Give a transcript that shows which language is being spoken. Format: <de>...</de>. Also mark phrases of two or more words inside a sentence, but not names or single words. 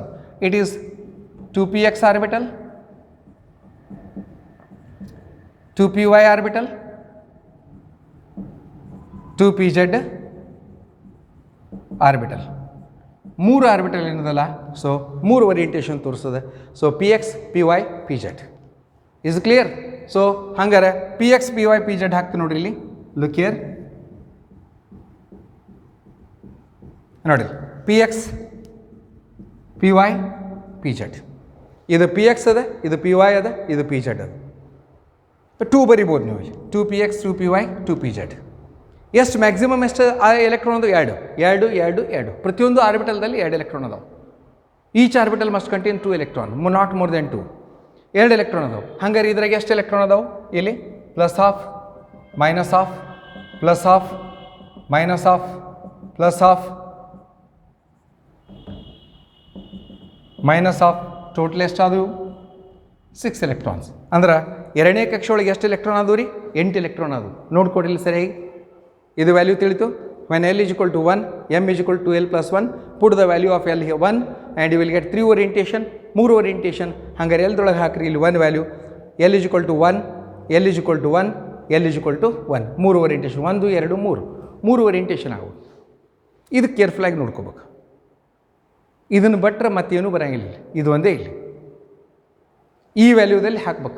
<en>It is 2px orbital, 2py orbital, 2pz orbital.</en> <kn>3 ಆರ್ಬಿಟಲ್ ಏನದಲ್ಲ, ಸೊ 3 ಓರಿಯಂಟೇಷನ್ ತೋರಿಸ್ತದೆ.</kn> <en>So px py pz is clear.</en> <kn>ಸೊ ಹಂಗಾರೆ px py pz ಹಾಕ್ತೀನಿ ನೋಡ್ರಿ ಇಲ್ಲಿ.</kn> <en>Look here, ನೋಡಿ px py pz.</en> <kn>ಇದು px ಅದ, ಇದು py ಅದ, ಇದು pz ಅದ. 2 ಬರಿಬೋದು ನೀವು. 2px 2py 2pz. ಎಷ್ಟು ಮ್ಯಾಕ್ಸಿಮಮ್ ಎಷ್ಟು ಆ ಎಲೆಕ್ಟ್ರಾನ್ ಅದು? 2 2 2 2. ಪ್ರತಿಯೊಂದು ಆರ್ಬಿಟಲ್ದಲ್ಲಿ 2 ಎಲೆಕ್ಟ್ರಾನ್ ಅದಾವೆ.</kn> <en>Each orbital must contain 2 electron, not more than 2.</en> <kn>2 ಎಲೆಕ್ಟ್ರಾನ್ ಅದಾವೆ. ಹಂಗಾರೆ ಇದ್ರಾಗ ಎಷ್ಟು ಎಲೆಕ್ಟ್ರಾನ್ ಅದಾವೆ? ಇಲ್ಲಿ +12 -12 +12 -12 +12 -12 ಟೋಟಲ್ ಎಷ್ಟಾದವು? 6 ಎಲೆಕ್ಟ್ರಾನ್ಸ್. ಅಂದ್ರೆ ಎರಡನೇ ಕಕ್ಷೆ ಒಳಗೆ ಎಷ್ಟು ಎಲೆಕ್ಟ್ರಾನ್ ಆದವು ರೀ? 8 ಎಲೆಕ್ಟ್ರಾನ್ ಆದವು. ನೋಡ್ಕೊಡಿಲ್ಲ ಸರಿಯಾಗಿ. ಇದು ವ್ಯಾಲ್ಯೂ ತಿಳಿತು.</kn> <en>when L is equal to 1, M is equal to L plus 1, put the value of L here 1 and you will get 3 orientation, 3 orientation.</en> <kn>ಹಂಗಾರೆ ಎಲ್ದೊಳಗೆ ಹಾಕ್ರಿ ಇಲ್ಲಿ 1 ವ್ಯಾಲ್ಯೂ, L = 1, L = 1, L = 1. 3 ಓರಿಯಂಟೇಷನ್, 1 2 3, 3 ಓರಿಯಂಟೇಷನ್ ಆಗೋದು. ಇದು ಕೇರ್ಫುಲ್ಲಾಗಿ ನೋಡ್ಕೋಬೇಕು. ಇದನ್ನು ಬಿಟ್ಟರೆ ಮತ್ತೇನೂ ಬರೋಂಗಿಲ್ಲ, ಇದು ಒಂದೇ ಇಲ್ಲಿ ಈ ವ್ಯಾಲ್ಯೂದಲ್ಲಿ ಹಾಕ್ಬೇಕು.</kn>